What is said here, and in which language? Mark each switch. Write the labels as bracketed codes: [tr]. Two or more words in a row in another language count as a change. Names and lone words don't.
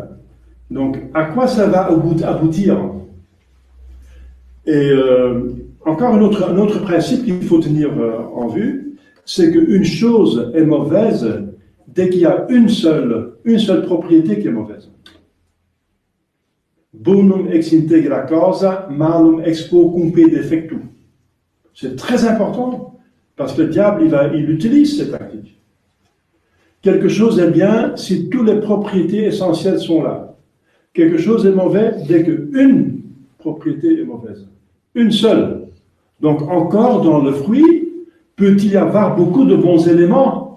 [fr] Donc à quoi ça va aboutir? Et encore un autre principe qu'il faut tenir en vue, c'est qu'une chose est mauvaise dès qu'il y a une seule propriété qui est mauvaise. [la] Bonum ex integra causa, malum ex quocumque defectu. [fr] C'est très important, parce que le diable, il utilise cette tactique. Quelque chose est bien si toutes les propriétés essentielles sont là. Quelque chose est mauvais dès qu'une propriété est mauvaise. Une seule. Donc encore dans le fruit, peut-il y avoir beaucoup de bons éléments?